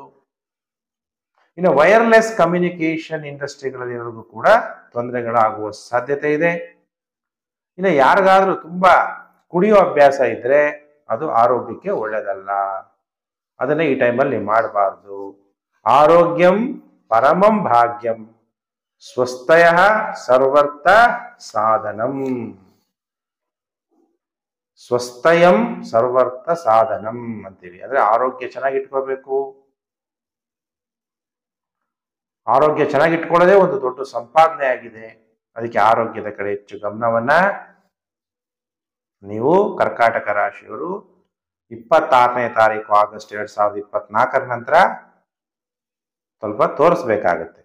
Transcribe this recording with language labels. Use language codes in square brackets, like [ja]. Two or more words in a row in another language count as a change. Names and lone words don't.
[kn] ಇನ್ನು [en] wireless communication [kn] ಇಂಡಸ್ಟ್ರಿಗಳಲ್ಲಿರೋದು ಕೂಡ ತೊಂದರೆಗಳಾಗುವ ಸಾಧ್ಯತೆ ಇದೆ. ಇನ್ನು ಯಾರಿಗಾದ್ರೂ ತುಂಬಾ ಕುಡಿಯೋ ಅಭ್ಯಾಸ ಇದ್ರೆ ಅದು ಆರೋಗ್ಯಕ್ಕೆ ಒಳ್ಳೆಯದಲ್ಲ. ಅದನ್ನೇ ಈ ಟೈಮಲ್ಲಿ ಮಾಡಬಾರ್ದು. [sa] ಆರೋಗ್ಯಂ ಪರಮಂ ಭಾಗ್ಯಂ ಸ್ವಸ್ಥಯ ಸರ್ವರ್ಥ ಸಾಧನಂ. ಸ್ವಸ್ಥಯಂ ಸರ್ವರ್ಥ ಸಾಧನಂ ಅಂತೀವಿ. [kn] ಅಂದ್ರೆ ಆರೋಗ್ಯ ಚೆನ್ನಾಗಿಟ್ಕೋಬೇಕು. ಆರೋಗ್ಯ ಚೆನ್ನಾಗಿಟ್ಕೊಳ್ಳೋದೇ ಒಂದು ದೊಡ್ಡ ಸಂಪಾದನೆ ಆಗಿದೆ. ಅದಕ್ಕೆ ಆರೋಗ್ಯದ ಕಡೆ ಹೆಚ್ಚು ಗಮನವನ್ನ ನೀವು ಕರ್ಕಾಟಕ ರಾಶಿಯವರು 26ನೇ ತಾರೀಕು ಆಗಸ್ಟ್ 2024 ನಂತರ ಸ್ವಲ್ಪ ತೋರಿಸ್ಬೇಕಾಗತ್ತೆ.